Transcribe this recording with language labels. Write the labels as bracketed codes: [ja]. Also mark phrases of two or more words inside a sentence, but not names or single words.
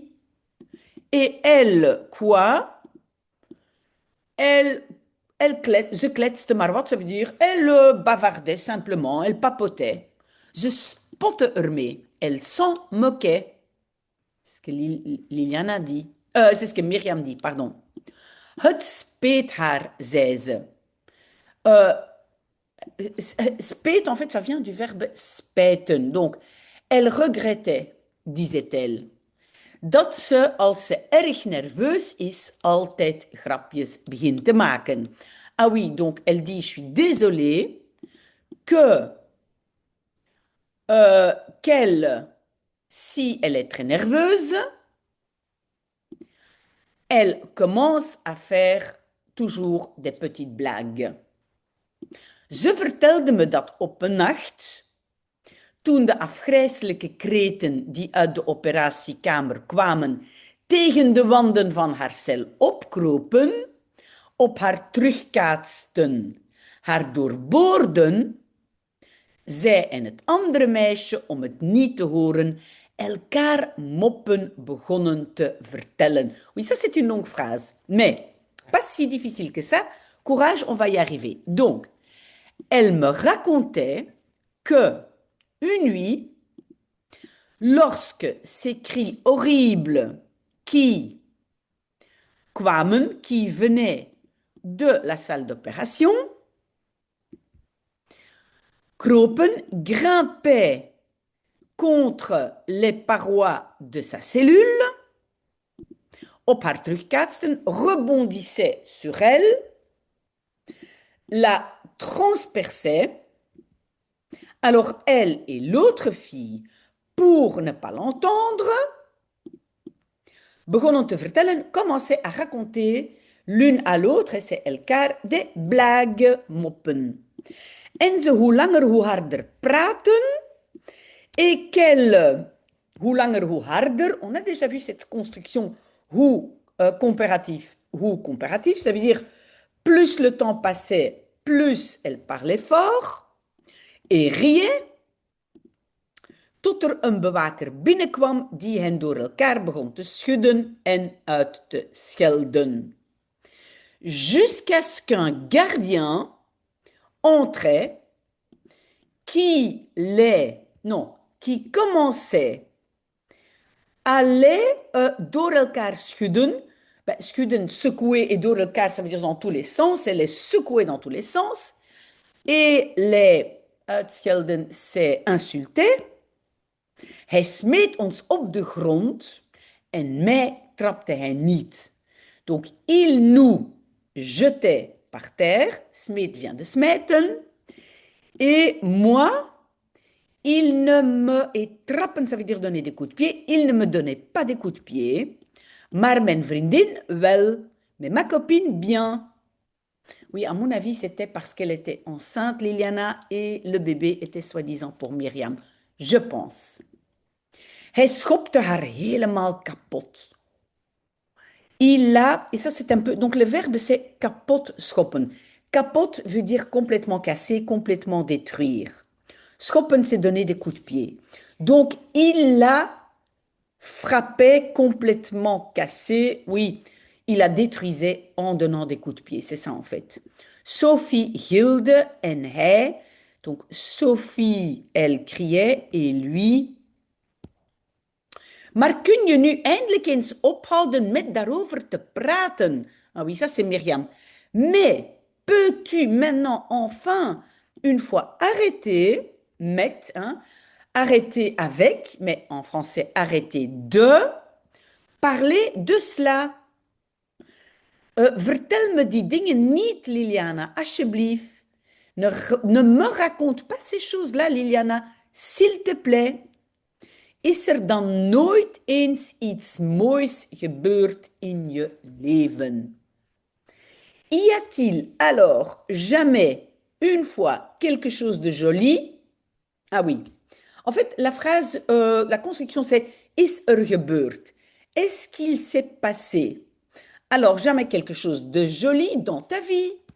[fr] Et elle, quoi? Elle, [nl] ze kletste maar wat, [fr] ça veut dire, elle bavardait simplement, elle papotait. [nl] Ze spotte ermee, [fr] elle s'en moquait. C'est ce que Liliana dit. C'est ce que Myriam dit, pardon. [nl] Het speet haar, zei ze. [fr] Euh, Speet, en fait, ça vient du verbe spijten. Donc, elle regrettait, disait-elle, [nl] dat ze, als ze erg nerveus is, altijd grapjes begint te maken. [fr] Ah oui, donc elle dit, je suis désolée que qu'elle, si elle est très nerveuse, elle commence à faire toujours des petites blagues. [nl] Ze vertelde me dat op een nacht, toen de afgrijselijke kreten die uit de operatiekamer kwamen tegen de wanden van haar cel opkropen, op haar terugkaatsten, haar doorboorden, zij en het andere meisje, om het niet te horen, elkaar moppen begonnen te vertellen. [fr] Oui, ça c'est une longue phrase, mais pas si difficile que ça. Courage, on va y arriver. Donc, elle me racontait que une nuit, lorsque ces cris horribles qui kwamen, qui venaient de la salle d'opération, kropen, grimpaient contre les parois de sa cellule, [nl] op haar terugkaatsten, [fr] rebondissaient sur elle, la transperçaient. Alors elle et l'autre fille, pour ne pas l'entendre, [nl] begonnen te vertellen, [fr] commençaient à raconter l'une à l'autre, et c'est elkaar, des blagues, moppen. [nl] En ze hoe langer hoe harder praten, [fr] et qu'elle, [nl] hoe langer hoe harder, [fr] on a déjà vu cette construction hoe comparatif, ça veut dire plus le temps passait, plus elle parlait fort, et riait, [nl] tot er een bewaker binnenkwam die hen door elkaar begon te schudden en uit te schelden. [fr] Jusqu'à ce qu'un gardien entrait qui commençait à les [nl] door elkaar schudden. [fr] Ben, schudden, secouer et [nl] door elkaar, [fr] ça veut dire dans tous les sens. Elle les secouait dans tous les sens. Et les uitschelden, c'est insulter. [nl] Hij smeet ons op de grond en mij trapte hij niet. [fr] Donc, il nous jetait par terre. Smeet vient de smijten. Et moi, il ne me... Et trappen, ça veut dire donner des coups de pied. Il ne me donnait pas des coups de pied. [nl] Maar mijn vriendin, wel. [fr] Mais ma copine, bien. Oui, à mon avis, c'était parce qu'elle était enceinte, Liliana, et le bébé était soi-disant pour Myriam. Je pense. [nl] Hij schopte haar helemaal kapot. [fr] Il a, et ça c'est un peu, donc le verbe c'est [nl] kapot schoppen. [fr] Kapot veut dire complètement casser, complètement détruire. Schoppen c'est donner des coups de pied. Donc il l'a Frappait, complètement cassé. Oui, il la détruisait en donnant des coups de pied. C'est ça en fait. Sophie [nl] gilde en hij. [fr] Donc Sophie, elle criait et lui. [nl] Maar kun je nu eindelijk eens ophouden met daarover te praten? [fr] Ah oui, ça c'est Myriam. Mais peux-tu maintenant enfin, une fois arrêter, met, hein, arrêter avec, mais en français arrêter de, parler de cela? [nl] Vertel me die dingen niet, Liliana, alsjeblieft. [fr] Ne me raconte pas ces choses-là, Liliana, s'il te plaît. [nl] Is er dan nooit eens iets moois gebeurd in je leven? [fr] Y a-t-il alors jamais, une fois, quelque chose de joli? Ah oui. En fait, la phrase, la construction, c'est [nl] is er gebeurd? [fr] Est-ce qu'il s'est passé? Alors, jamais quelque chose de joli dans ta vie?